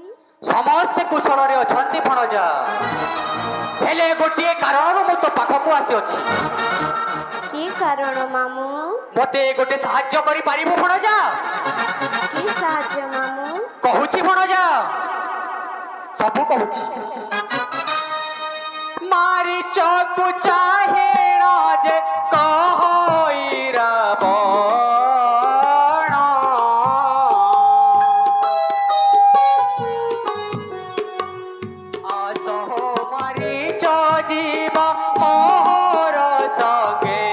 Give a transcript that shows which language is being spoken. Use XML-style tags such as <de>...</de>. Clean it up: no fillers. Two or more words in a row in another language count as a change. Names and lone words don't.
<or>ସମସ୍ତେ କୁଶଳରେ ଅଛନ୍ତି ଭଣଜା ହେଲେ ଗୋଟିଏ କାରଣ ମୁଁ ତୋ ପାଖକୁ ଆସିଅଛି କି କାରଣ ମାମୁଁ ମତେ ଗୋଟେ ସାହାଯ୍ୟ କରି ପାରିବ ଭଣଜା କି ସାହାଯ୍ୟ ମାମୁଁ କହୁଛି ଭଣଜା ସବୁ କହୁଛି ମାରିଚକୁ ଚାହେଁ ରାଜ କହଇ ରାବଣ ଆସହ ମାରି ଜୀବ ମୋର ସଙ୍ଗେ</or>